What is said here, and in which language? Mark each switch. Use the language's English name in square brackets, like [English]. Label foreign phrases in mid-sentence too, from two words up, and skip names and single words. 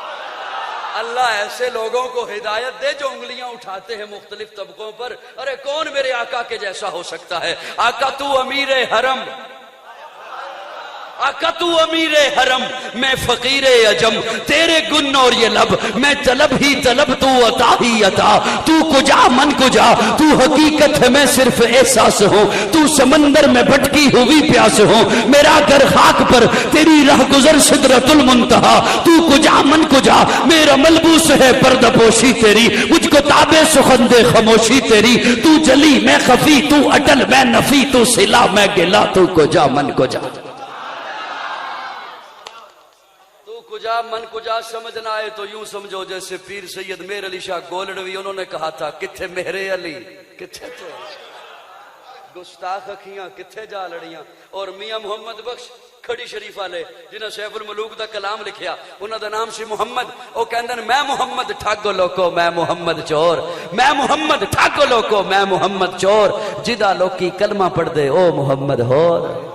[Urdu] اللہ ایسے لوگوں کو ہدایت دے جو انگلیاں اٹھاتے ہیں مختلف طبقوں پر، ارے کون میرے آقا کے جیسا ہو سکتا ہے؟ آقا تو امیر حرم، آقا تو امیر حرم، میں فقیر عجم، تیرے گن اور یہ لب، میں طلب ہی طلب تو عطا ہی عطا، [Persian] تو کجا من کجا، [Urdu] تو حقیقت ہے میں صرف احساس ہوں، تو سمندر میں بھٹکی ہوئی پیاس ہوں، میرا گھر خاک پر تیری راہ گزر سدرۃ المنتہا، [Persian] تو کجا من کجا، [Urdu] میرا ملبوس ہے پردہ پوشی تیری، مجھ کو تابع سخن دے خاموشی تیری، تو جلی میں خفی، تو اٹل میں نفی، تو صلہ میں گلا، [Persian] تو کجا من کجا۔ کجا من کجا [Urdu] سمجھ نہ آئے تو یوں سمجھو جیسے پیر سید میر علی شاہ گولڑوی، انہوں نے کہا تھا [Punjabi] کتھے میرے علی، کتھے تھے گستاخ اکھیاں کتھے جا لڑیاں۔ اور میاں محمد بخش کھڑی شریف [Urdu] والے جنہیں [Punjabi] سیف الملوک دا کلام لکھیا، انہوں دا نام سی محمد، وہ کہندن میں محمد ٹھگ لوکو میں محمد چور، میں محمد ٹھگ لوکو میں محمد چور، جدا لوکی کلمہ پڑھ دے او محمد ہور۔